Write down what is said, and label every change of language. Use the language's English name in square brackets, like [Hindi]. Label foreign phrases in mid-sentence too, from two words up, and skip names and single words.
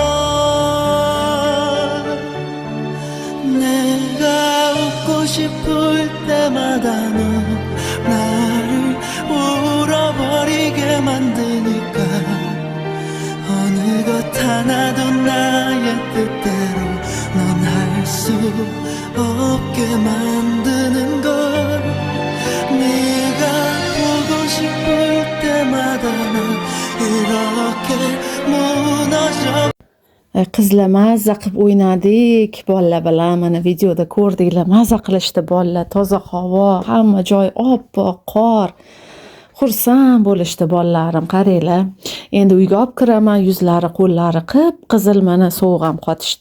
[Korean] 내가 웃고 싶을 때마다 너 나를 울어버리게 만드니까 어느 것 하나도 나의 뜻대로 넌 할 수 없게 만드는 걸 네가 보고 싶을 때마다 난 이렇게 무너져. [Uzbek] Qizlar mazza qilib o'ynadik. Bolalar bilan mana videoda ko'rdinglar. Mazza qilishdi bolalar. Toza havo, hamma joy oppoq qor. Xursand bo'lishdi bolalarim, qaranglar. Endi uyga olib kiraman, yuzlari, qo'llari qip-qizil, mana sovuq ham qotishdi.